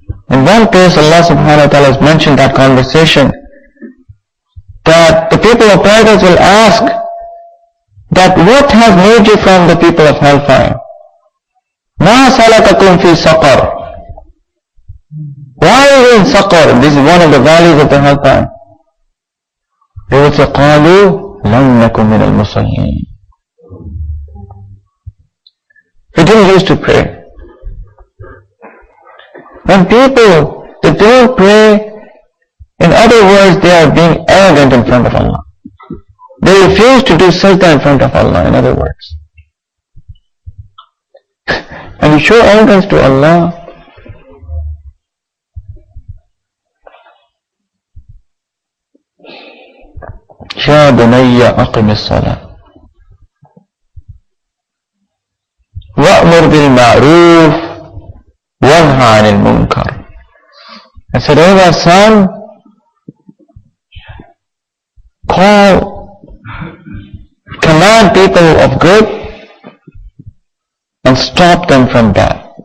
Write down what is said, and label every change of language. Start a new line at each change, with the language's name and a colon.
English: In one place Allah subhanahu wa ta'ala has mentioned that conversation, that the people of paradise will ask that what has made you from the people of hellfire?
Arabic: مَا سَلَكَكُمْ فِي سَقَرٍ?
English: Why are you in Saqar? This is one of the valleys of the hellfire. They will say,
Arabic: قَالُوا لَمْ نَكُمْ مِنَ الْمُصَلِّينَ.
English: We didn't used to pray. When people, they don't pray, in other words, they are being arrogant in front of Allah. They refuse to do sajda in front of Allah, in other words. And you show arrogance to Allah.
Arabic: يا بني أقم الصلاة وأمر بالمعروف وانهى عن المنكر.
English: I said, oh my son, command people of good and stop them from bad.